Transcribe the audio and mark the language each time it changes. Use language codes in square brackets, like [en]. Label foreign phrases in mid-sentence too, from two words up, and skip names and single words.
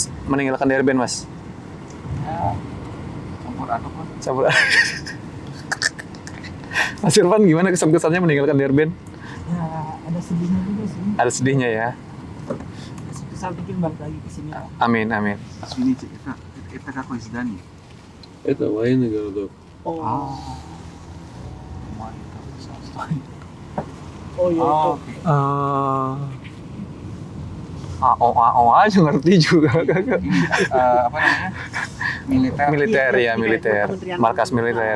[id] Meninggalkan Durban Mas? Campur aduk lah. Campur. Mas Irfan gimana kesan-kesannya meninggalkan Durban? Ya, ada sedihnya juga sih. Ada sedihnya ya. Saya pikir balik lagi ke sini. Amin, amin. [ru] Извините, это какое здание? Это военный городок. [id] Oh. Oh iya itu. AO aja ngerti juga. Apa namanya? Militer. Militer ya, Iya, militer. Kementerian Markas militer.